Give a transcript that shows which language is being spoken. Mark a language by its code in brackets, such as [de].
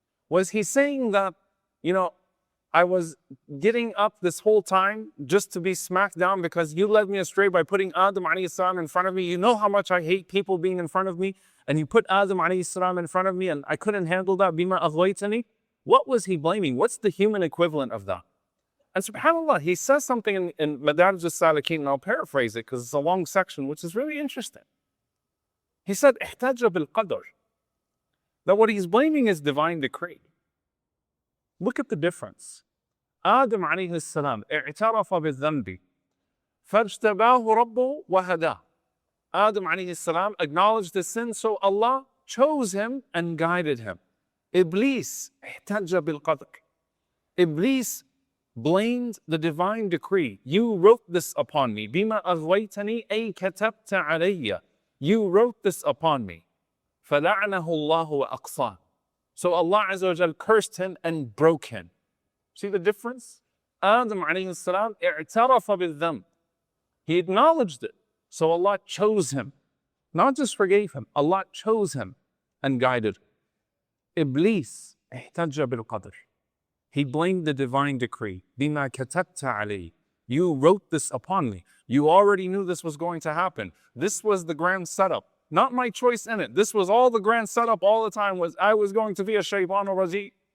[en] Was he saying that, you know, I was getting up this whole time just to be smacked down because you led me astray by putting Adam alayhi salam in front of me? You know how much I hate people being in front of me, and you put Adam alayhi salam in front of me and I couldn't handle that. [ar] Bima aghwaytani. [en] What was he blaming? What's the human equivalent of that? And subhanAllah, he says something in Madarij al-Salikin, and I'll paraphrase it because it's a long section, which is really interesting. He said, [ar] احتج بالقدر, [en] that what he's blaming is divine decree. Look at the difference. [ar] Adam alayhi salam, اعترف بالذنب, فاجتباه ربه وهداه. [en] Adam alayhi salam acknowledged the sin, so Allah chose him and guided him. [ar] Iblis, احتج بالقدر. [en] Iblis blamed the divine decree. You wrote this upon me. [ar] بما أغويتني أي كتبت علي. [en] You wrote this upon me. [ar] فلعنه الله وأقصاه. [en] So Allah Azza wa Jal cursed him and broke him. See the difference? Adam alayhi salam [ar] اعترف بالذنب. [en] He acknowledged it. So Allah chose him. Not just forgave him. Allah chose him and guided him. [ar] Iblis احتج بالقدر. [en] He blamed the divine decree. [ar] بما كتبت علي. [en] You wrote this upon me. You already knew this was going to happen. This was the grand setup. Not my choice in it. This was all the grand setup all the time, was I was going to be a shaytan or razi.